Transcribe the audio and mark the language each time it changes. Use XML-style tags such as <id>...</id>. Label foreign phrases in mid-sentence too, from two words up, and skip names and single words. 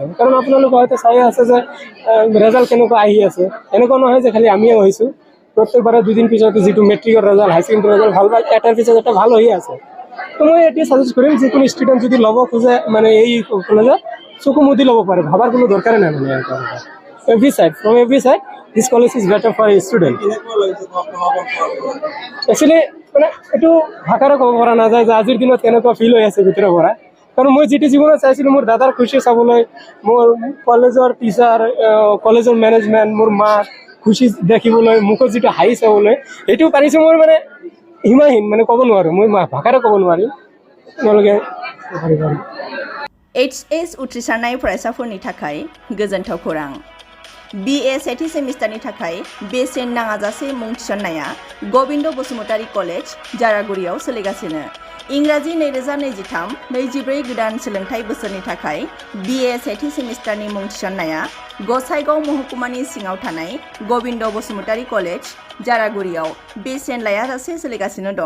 <as>কাৰণ আপোনালোকে হয়তো চাই আছে যে ৰেজাল্ট কেনেকুৱা আহি আছে, এনেকুৱা নহয় যে খালি আমিয়ে হৈছোঁ, প্ৰত্যেকবাৰে 2 দিন পিছতে যিটো মেট্ৰিকৰ ৰেজাল্ট,</as> <en>high secondary result</en> <as>ভাল এটাৰ পিছত এটা ভাল হৈ আছে। তো মই এতিয়া ছাজেষ্ট কৰিম যিকোনো ষ্টুডেণ্ট যদি ল'ব খোজে মানে এই কলেজত চকু মুদি ল'ব পাৰে, ভাবাৰ কোনো দৰকাৰে নাই। মানে</as> <en>from every side this college is better for a student.</en> <as>Actually মানে এইটো ভাষাৰে ক'ব পৰা নাযায় যে আজিৰ দিনত কেনেকুৱা ফিল হৈ আছে ভিতৰৰ পৰা। কাৰণ মই যিটো জীৱনত চাইছিলোঁ মোৰ দাদাৰ খুচি চাবলৈ, মোৰ কলেজৰ টিচাৰ, কলেজৰ মেনেজমেণ্ট, মোৰ মাক খুচি দেখিবলৈ, মুখত যিটো হাঁহি চাবলৈ, সেইটো পাৰিছোঁ মোৰ মানে সীমাহীন, মানে ক'ব নোৱাৰোঁ, মই ভাষাৰে ক'ব নোৱাৰিম। তেওঁলোকে</as> <brx>HS उथ्रिसारनाय फरायसाफोरनि थाखाय गोजोनथाव खौरां। BA सेथि सेमिस्टारनि थाखाय बेसेन नाङाजासे मुं थिसननाया गबिन्द बसुमतारी कलेज जारागुरियाव सोलिगासिनो। इंराजि 2023-24 गोदान सोलोंथाइ बोसोरनि थाखाय BA सेथि सेमिस्टारनि मुं थिसननाया गसाइगाव महकुमानि सिङाव थानाय गबिन्द बसुमतारी कलेज जारागुरियाव बेसेन लायाजासे सोलिगासिनो दं।</brx>